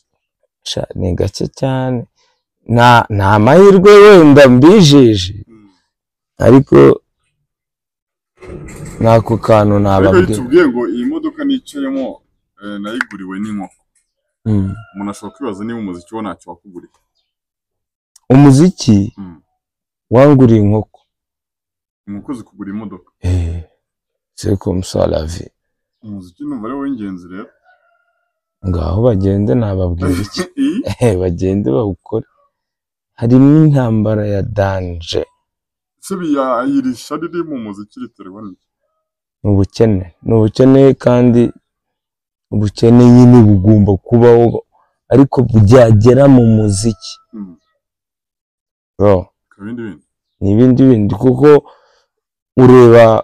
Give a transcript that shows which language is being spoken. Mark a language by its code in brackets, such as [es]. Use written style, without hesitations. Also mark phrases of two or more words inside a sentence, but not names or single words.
[rw] ni gake cyane nta mahirwe wenda mbijeje ariko nako kantu nababwira tubwiye ngo iyi modoka nicayemo nayiguriwe n'inkoko umuntu ashobora kwibaza niba umuziki wo ntacyo wakuguriye. umuziki wanguriye inkoko zikugura imodoka [fr] c'est comme ça la vie. [rw] umuziki numva ari w'ingenzi rero ngaho bagende nababwira iki bagende bawukore harimo intambara ya danger se biyayirisha riri mu muziki riterwa n'iki n'ubukene kandi ubukene nyine bugomba kubaho ariko byagera mu muziki n'ibindi kuko ureba